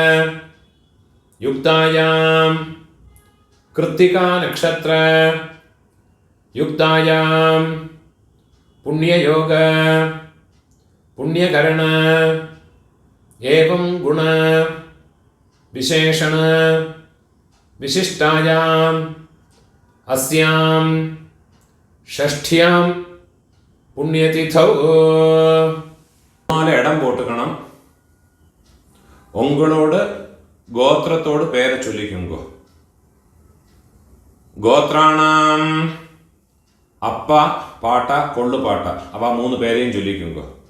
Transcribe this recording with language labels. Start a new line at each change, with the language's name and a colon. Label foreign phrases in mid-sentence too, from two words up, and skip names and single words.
Sanskrit: युक्तायां कृत्तिका नक्षत्र युक्तायां पुण्ययोग पुण्यकरण एवं गुण विशेषण विशिष्टायां अस्यां षष्ठ्यां पुण्यतिथौ
Tamil: இடம் போட்டுக்கணம் உங்களோட கோத்ரத்தோட பேர் சொல்லிக்குங்கோ கோத்ராணாம் அப்ப பாட்ட கொள்ளுபாட்ட அவ மூணு பேரையும் சொல்லிக்குங்கோ